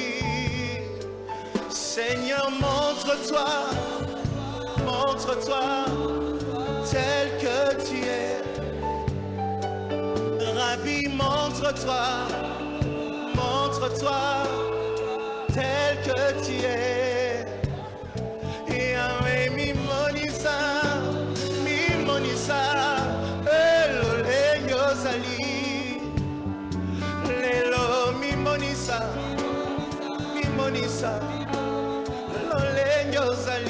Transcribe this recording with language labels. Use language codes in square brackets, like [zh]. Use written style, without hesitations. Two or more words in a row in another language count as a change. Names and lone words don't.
[fr] Seigneur, montre-toi tel que tu es. Rabbi, montre-toi tel que tu es. [ln] Yahweh, mimonisa, mimonisa, elole yozali. Lelo mimonisa, mimonisa, elole yozali.